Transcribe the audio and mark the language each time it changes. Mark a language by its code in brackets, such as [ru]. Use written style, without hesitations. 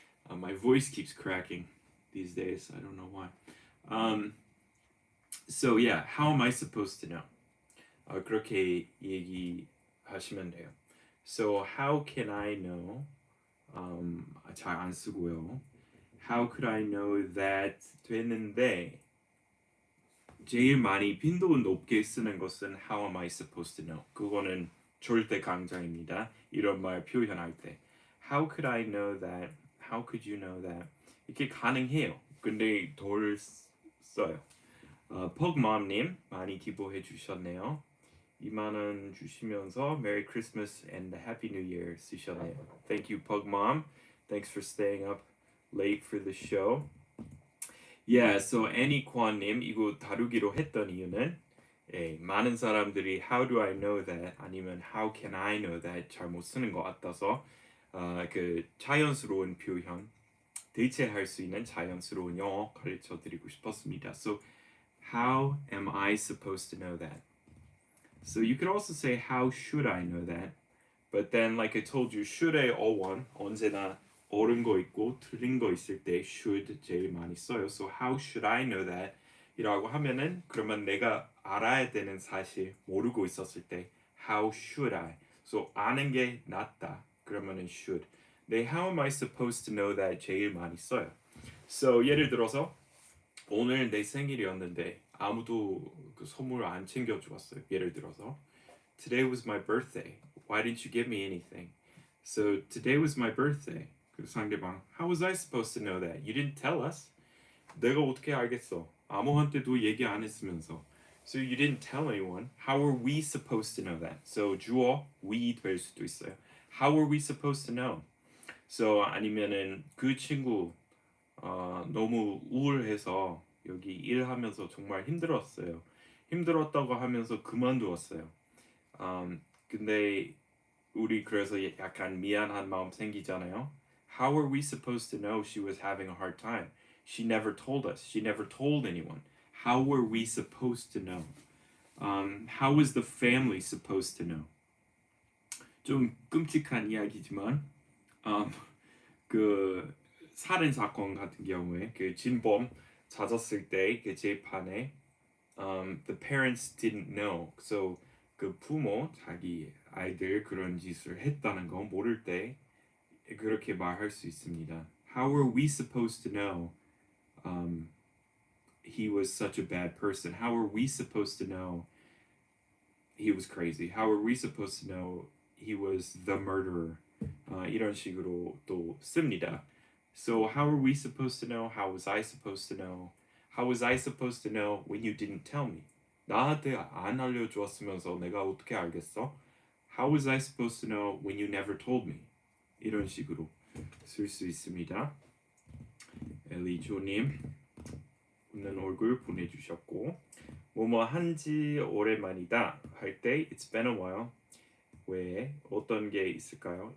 [en] My voice keeps cracking these days. I don't know why. So yeah, how am I supposed to know? [ko] 그렇게 얘기하시면 돼요. [en] So how can I know? [ko] 잘 안 쓰고요. [en] How could I know that [ko] 됐는데 제일 많이 빈도 높게 쓰는 것은 [en] How am I supposed to know? [ko] 그거는 절대 강자입니다. 이런 말 표현할 때 [en] How could I know that? How could you know that? [ko] 이렇게 가능해요. 근데 덜 써요. 퍽맘님 많이 기부해 주셨네요. 2만 원 주시면서 [en] Merry Christmas and Happy New Year [ko] 쓰셨네요. [en] Thank you, Pug Mom. Thanks for staying up late for the show. Yeah, so Annie Kwan님 [ko] 이거 다루기로 했던 이유는 많은 사람들이 [en] How do I know that? 아니면 How can I know that? [ko] 잘못 쓰는 것 같아서 그 자연스러운 표현 대체할 수 있는 자연스러운 영어 가르쳐 드리고 싶었습니다. [en] So how am I supposed to know that? So you could also say how should I know that? But then like I told you, [ko] should의 어원 언제나 옳은 거 있고 틀린 거 있을 때 should 제일 많이 써요. [en] So how should I know that? [ko] 이라고 하면은 그러면 내가 알아야 되는 사실 모르고 있었을 때 [en] How should I? So [ko] 아는 게 낫다. 그러면은 should. [en] 네, how am I supposed to know that [ko] 제일 많이 써요. So 예를 들어서 오늘 내 생일이었는데 아무도 그 선물 안 챙겨주었어요. 예를 들어서 [en] Today was my birthday. Why didn't you give me anything? So today was my birthday. [ko] 그 상대방 [en] How was I supposed to know that? You didn't tell us. [ko] 내가 어떻게 알겠어? 아무한테도 얘기 안 했으면서. [en] So you didn't tell anyone. How are we supposed to know that? [ko] So 주어 we 될 수도 있어요. [en] How are we supposed to know? [ko] So 아니면은 그 친구 너무 우울해서 여기 일하면서 정말 힘들었어요. 힘들었다고 하면서 그만두었어요. 근데 우리 그래서 약간 미안한 마음 생기잖아요. [en] How are we supposed to know she was having a hard time? She never told us. She never told anyone. How were we supposed to know? How was the family supposed to know? [ko] 좀 끔찍한 이야기지만 그 살인 사건 같은 경우에 그 진범 찾았을 때 그 재판에 [en] the parents didn't know. [ko] So 그 부모 자기 아이들 그런 짓을 했다는 거 모를 때 그렇게 말할 수 있습니다. [en] How were we supposed to know he was such a bad person? How were we supposed to know he was crazy? How were we supposed to know he was the murderer? [ko] 이런 식으로 또 씁니다. [en] So how are we supposed to know? How was I supposed to know? How was I supposed to know when you didn't tell me? [ko] 나한테 안 알려주었으면서 내가 어떻게 알겠어? [en] How was I supposed to know when you never told me? [ko] 이런 식으로 쓸 수 있습니다. 엘리조님 웃는 얼굴 보내주셨고 뭐뭐 한지 오랜만이다 할 때 [en] It's been a while [ko] 왜 어떤 게 있을까요?